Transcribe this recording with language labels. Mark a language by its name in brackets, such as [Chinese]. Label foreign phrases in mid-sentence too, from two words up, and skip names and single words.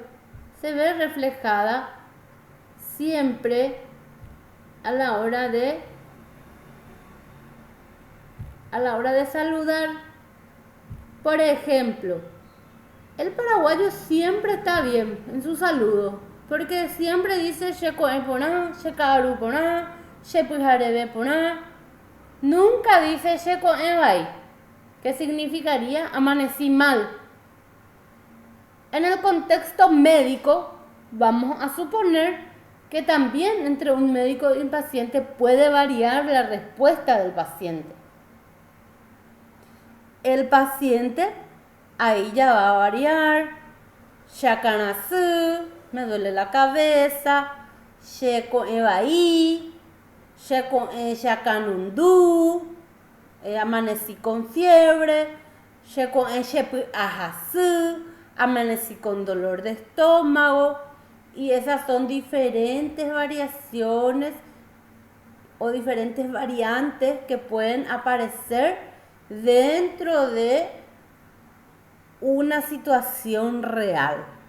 [Spanish] Se ve reflejada siempre a la hora de saludar. Por ejemplo, el paraguayo siempre está bien en su saludo, porque siempre dice [Guarani] che ko'ẽ porã, che ka'aru porã, che pyhareve porã. [Spanish] Nunca dice [Guarani] che ko'ẽ vai, [Spanish] que significaría amanecí mal. En el contexto médico, vamos a suponer que también entre un médico y un paciente puede variar la respuesta del paciente. El paciente ahí ya va a variar. Shakanasú, me duele la cabeza. [Guarani] Che ko'ẽ vai, che ko'ẽ shakanundú, [Spanish] amanecí con fiebre. [Guarani] Che ko'ẽ chepy'ahasy, [Spanish] amanecí con dolor de estómago. Y esas son diferentes variaciones o diferentes variantes que pueden aparecer dentro de una situación real.